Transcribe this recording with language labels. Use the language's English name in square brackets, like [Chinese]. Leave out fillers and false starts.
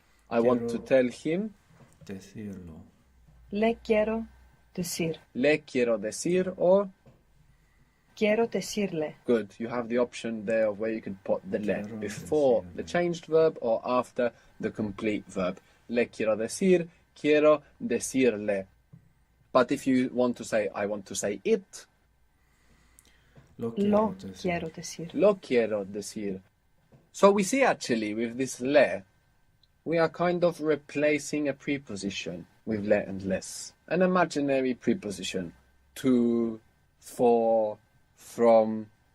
[English] I want to tell him. [Spanish] Decirlo. Le quiero decir. Le quiero decir or Quiero decirle. [English] good. You have the option there of where you can put the le [Spanish] Quiero [English] before [Spanish] decirle. [English] the changed verb or after the complete verb. [Spanish] Le quiero decir, quiero decirle. [English] But if you want to say I want to say it, [Spanish] Lo Lo decir. quiero decir. lo quiero decir. [English] So we see actually with this le, we are kind of replacing a preposition with le and less. An imaginary preposition. To, for, from.